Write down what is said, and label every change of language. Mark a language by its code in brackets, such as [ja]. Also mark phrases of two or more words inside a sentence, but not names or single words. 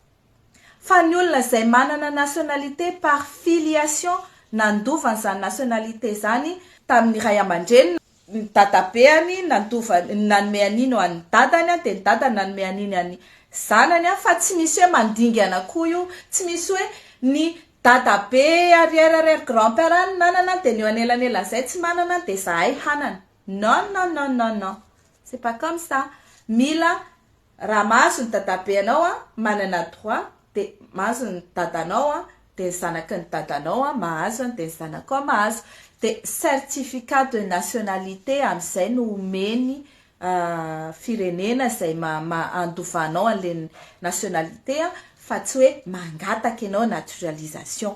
[mg] Fa ny olona izay manana [fr] nationalité par filiation [mg] nandova an'izany nationalité zany tamin'ny ray aman-dreny, ny dadabeany nanome an'iny ho an'ny dadany dia ny dadany nanome an'iny an'ny zanany fa tsy misy hoe mandingana koa io, tsy misy hoe ny dadabe [fr] arrière grand-père [mg] any nanana dia ny anelanela zay tsy manana dia zahay hanana. [fr] Non. C'est pas comme ça. [mg] Mila raha mahazo ny dadabe anao manana droit dia mahazo ny dadanao dia zanaky ny dadanao mahazo dia zanako mahazo. Dia [fr] certificat de nationalité [mg] amin'izay no omeny firenena izay andovanao an'le nationalité fa tsy hoe mangataka ianao naturalisation.